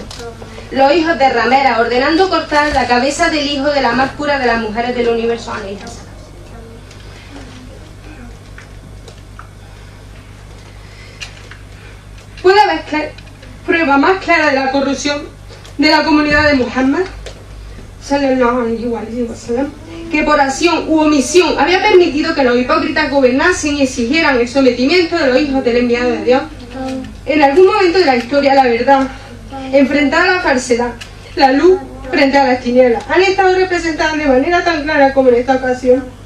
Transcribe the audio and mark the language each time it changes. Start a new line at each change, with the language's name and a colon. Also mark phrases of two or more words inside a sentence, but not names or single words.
Spanish: Los hijos de ramera ordenando cortar la cabeza del hijo de la más pura de las mujeres del universo. ¿Puede haber prueba más clara de la corrupción de la comunidad de Muhammad
Arabic: صلى الله عليه وسلم,
Spanish: que por acción u omisión había permitido que los hipócritas gobernasen y exigieran el sometimiento de los hijos del enviado de Dios? En algún momento de la historia, la verdad enfrentada a la falsedad, la luz frente a las tinieblas, han estado representadas de manera tan clara como en esta ocasión.